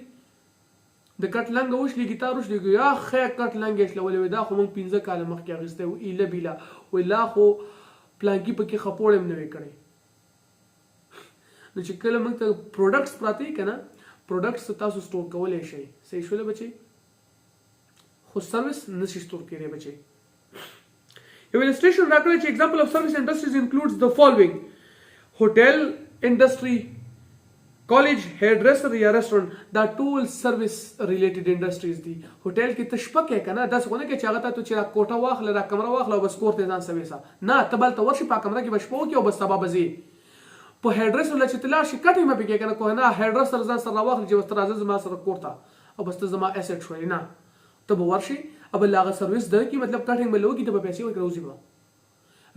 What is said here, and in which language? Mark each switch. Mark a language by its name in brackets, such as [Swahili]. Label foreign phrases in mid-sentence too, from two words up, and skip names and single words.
[Pashto] د کټ لنګ وشلېږي، تا وشلېږي یا خیر کټ لنګ یې شلولی وي، دا خو موږ 15 کاله مخکې اخیستی و ایله بیله، وایي لا خو پلانکي پکې خپوړ هم نه وی کړی. نو چې کله موږ ته پروډکټس پراته وي که نه، پروډکټس تاسو سټور کولی شئ. صحیح شوله بچي؟ خو سروس نشي سټور کېدی بچي. یو illustration راکړی چې [English] example of service industries includes the following: hotel industry, college, hairdresser یا restaurant. [Pashto] دا ټول [English] service related industries [Pashto] دي. هوټل کې ته شپه کې که نه، داسې خو نه کوې چې هغه ته چې را کوټه واخله، را کمره واخله او بس کور ته ځان سویسه، نه، ته به هلته ورشي په کمره کې به شپه وکړې او بس سبا به ځې. په هیرډرسر له چې ته لاړ شي کټ یې مه پکې که نه، که نه هیرډرسر ځان سره راواخلي چې بس ته راځه زما سره کور ته او بس ته زما ایسټ شوی، نه، ته به ورشي او بل هغه سروس درکړي، مطلب کټینګ به له وکړي، ته به پیسې ورکړې راوځي به.